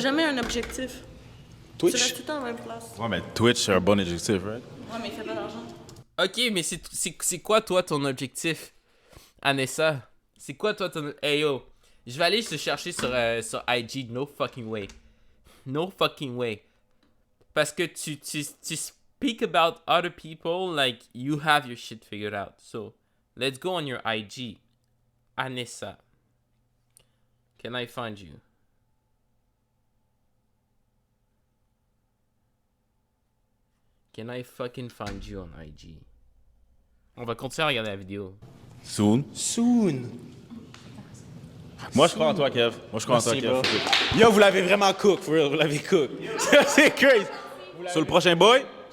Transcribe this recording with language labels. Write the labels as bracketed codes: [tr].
[fr] jamais un objectif. Twitch. Tu restes tout le temps à la même place. Ouais, mais Twitch, c'est un bon objectif, right? Ouais, mais il fait pas d'argent. Ok, mais c'est quoi, toi, ton objectif, Anessa? C'est quoi, toi, ton... Hey, yo, je vais aller te chercher sur IG. [en] No fucking way. No fucking way. [fr] Parce que tu [en] speak about other people like you have your shit figured out. So, let's go on your IG. Anessa. Can I find you? Can I fucking find you on IG? [fr] On va continuer à regarder la vidéo. [en] Soon. [fr] Moi, je crois en toi, Kev. Moi, je crois en toi, Merci, Kev. bro. Yo, vous l'avez vraiment cook, [en] for real. [fr] Vous l'avez cook. C'est crazy. Sur le prochain boy.